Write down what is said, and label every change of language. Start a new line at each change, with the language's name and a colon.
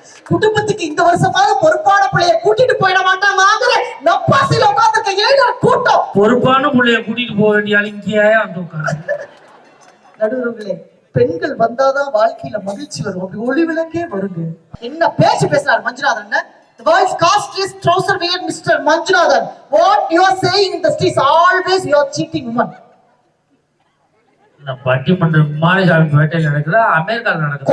Tamil: குடும்பத்துக்கு இந்த வருஷமாவது பொறுப்பான பிள்ளைய கூட்டிட்டு போயிட மாட்டாங்கிற நப்பாசில உட்கார்ந்துருக்க இளைஞர் கூட்டம் பொறுப்பான புள்ளைய கூட்டிட்டு போக வேண்டிய ஆள் இங்கேயா வந்து உட்காரு. நடுவர்களே, பெண்கள் வந்தாதான் வாழ்க்கையில மகிழ்ச்சி வரும். அப்படி ஒளி விளக்கே வருது. என்ன பேச்சு பேசுறாரு Manjunathan?
English: The world's costliest trouser wearer, Mr. Manjunath. What you are saying in the streets, always you are cheating woman.
Tamil: நான் பட்டிமன்றம் மாநில வேட்டையில் நடக்குதா அமெரிக்காவில் நடக்குது?